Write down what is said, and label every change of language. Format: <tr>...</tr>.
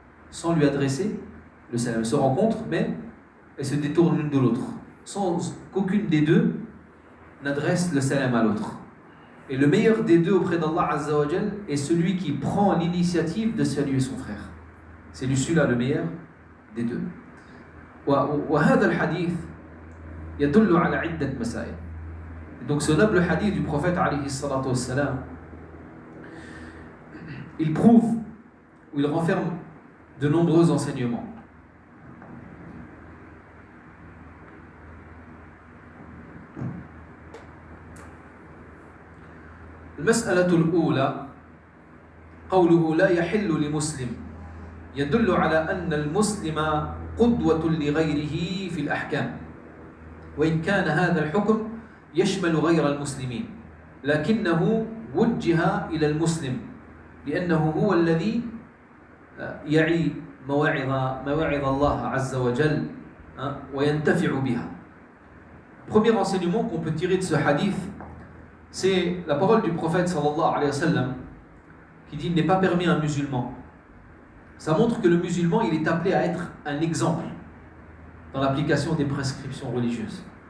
<fr>Sans lui adresser le salam. Elles se rencontrent, mais elles se détournent l'une de l'autre, sans qu'aucune des deux n'adresse le salam à l'autre. Et le meilleur des deux auprès d'Allah Azza wa Jal est celui qui prend l'initiative de saluer son frère. C'est celui-là le meilleur des deux.</fr> <ar>وهذا الحديث يدل على عدة مسائل.</ar> <fr>Donc ce noble hadith du prophète alayhi salatu wassalam, il prouve ou il renferme de nombreux enseignements.</fr> <ar>المسألة الأولى قوله لا يحل لمسلم يدل على أن المسلم قدوة لغيره في الأحكام وإن كان هذا الحكم يشمل غير المسلمين لكنه وجه إلى المسلم لأنه هو الذي يعي مواعظ الله عز وجل وينتفع بها.</ar> <fr>Premier enseignement qu'on peut tirer de ce hadith, c'est la parole du prophète sallallahu alayhi wa sallam qui dit: il n'est pas permis à un musulman. Ça montre que le musulman, il est appelé à être un exemple dans l'application des prescriptions religieuses.</fr>